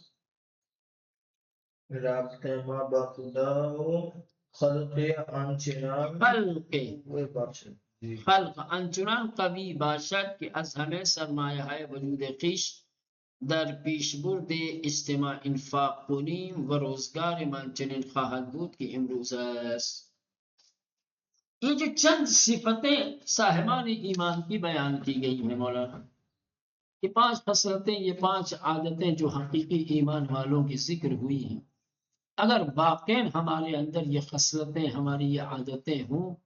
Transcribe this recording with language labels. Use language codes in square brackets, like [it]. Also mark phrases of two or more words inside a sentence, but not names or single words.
[fa] رابطه ما با خدا و خلق آنچنان خلق خلق انچنان قوی باشد که از همه سرمایه های وجود خویش در پیشبرد اجتماع انفاق کنیم و روزگار من چنین خواهد بود که امروز است. [ur] یہ جو چند صفتیں صاحبان ایمان کی بیان کی گئی ہیں مولانا، یہ 5 خصلتیں، یہ 5 عادتیں جو حقیقی ایمان والوں کی ذکر ہوئی ہیں، اگر واقع ہمارے اندر یہ خصلتیں، ہماری یہ عادتیں ہوں،